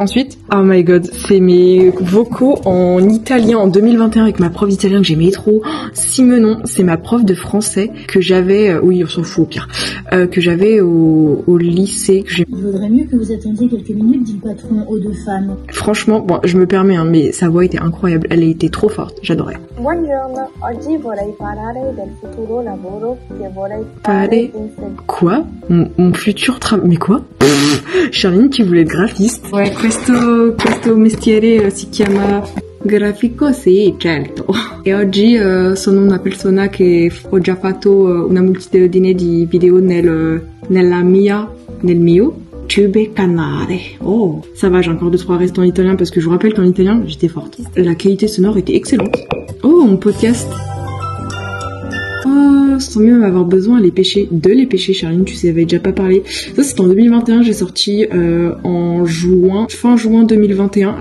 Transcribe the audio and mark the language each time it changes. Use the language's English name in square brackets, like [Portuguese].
[French] Ensuite, [English] oh my god, [French] c'est mes vocaux en italien en 2021 avec ma prof d'italien que j'aimais trop. Simenon, c'est ma prof de français que j'avais, oui on s'en fout au pire, que j'avais au lycée. Il vaudrait mieux que vous attendiez quelques minutes, dit le patron aux 2 femmes. Franchement, bon, je me permets, hein, mais sa voix était incroyable, elle était trop forte, j'adorais. [Italian] Buongiorno, oggi vorrei parlare del futuro lavoro che vorrei fare in [French] Quoi? Mon futur travail... Mais quoi? Charline qui voulait être graphiste. [Italian] Ouais, questo mestiere si chiama grafico, sì, certo. E oggi sono una persona che ho già fatto una moltitudine di video nel mio tube canale. [French] Oh, ça va, j'ai encore 2-3 restes en italien parce que je vous rappelle qu'en italien, j'étais forte. La qualité sonore était excellente. Oh, mon podcast. Oh, sans même avoir besoin de les pêcher, Charline, tu sais, avait déjà pas parlé. Ça, c'est en 2021, j'ai sorti en fin juin 2021.